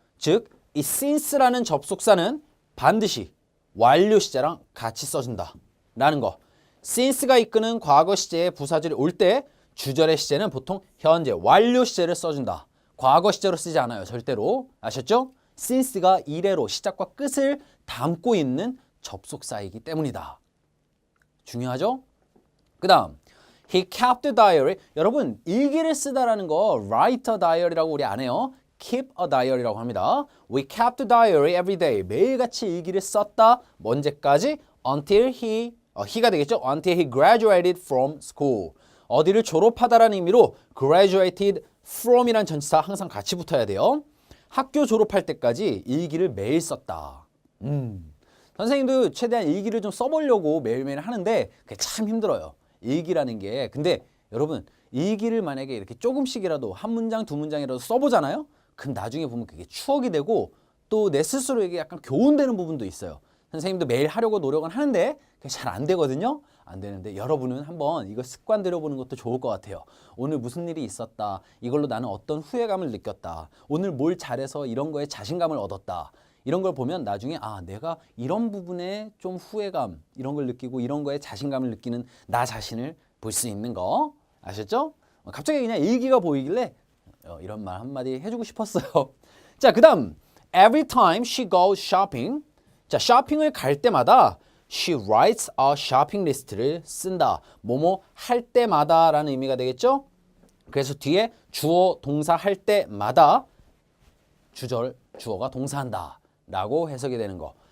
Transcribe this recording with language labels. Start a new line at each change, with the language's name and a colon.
Korean: 즉, 이 since라는 접속사는 반드시 완료 시제랑 같이 써준다 라는 거. since가 이끄는 과거 시제의 부사절이 올 때 주절의 시제는 보통 현재 완료 시제를 써준다. 과거 시제로 쓰지 않아요. 절대로. 아셨죠? since가 이래로 시작과 끝을 담고 있는 접속사이기 때문이다. 중요하죠? 그 다음, he kept a diary. 여러분, 일기를 쓰다라는 거 write a diary 라고 우리 안 해요.
English: keep a diary 라고 합니다. We kept a diary every day.
Korean: 매일같이 일기를 썼다. 언제까지?
English: Until he가 되겠죠? Until he graduated from school.
Korean: 어디를 졸업하다라는 의미로 graduated from이라는 전치사 항상 같이 붙어야 돼요. 학교 졸업할 때까지 일기를 매일 썼다. 선생님도 최대한 일기를 좀 써보려고 매일매일 하는데 그게 참 힘들어요. 일기라는 게. 근데 여러분, 일기를 만약에 이렇게 조금씩이라도 한 문장, 두 문장이라도 써보잖아요? 그럼 나중에 보면 그게 추억이 되고 또 내 스스로에게 약간 교훈되는 부분도 있어요. 선생님도 매일 하려고 노력은 하는데 그게 잘 안 되거든요. 안 되는데 여러분은 한번 이거 습관 들여보는 것도 좋을 것 같아요. 오늘 무슨 일이 있었다. 이걸로 나는 어떤 후회감을 느꼈다. 오늘 뭘 잘해서 이런 거에 자신감을 얻었다. 이런 걸 보면 나중에 내가 이런 부분에 좀 후회감 이런 걸 느끼고 이런 거에 자신감을 느끼는 나 자신을 볼 수 있는 거 아셨죠? 갑자기 그냥 일기가 보이길래 이런 말 한마디 해주고 싶었어요.
English: 자, 그 다음 every time she goes shopping.
Korean: 자, 쇼핑을 갈 때마다 she writes a shopping list 를 쓴다. 뭐뭐 할 때마다 라는 의미가 되겠죠? 그래서 뒤에 주어 동사 할 때마다 주절 주어가 동사한다 라고 해석이 되는 거.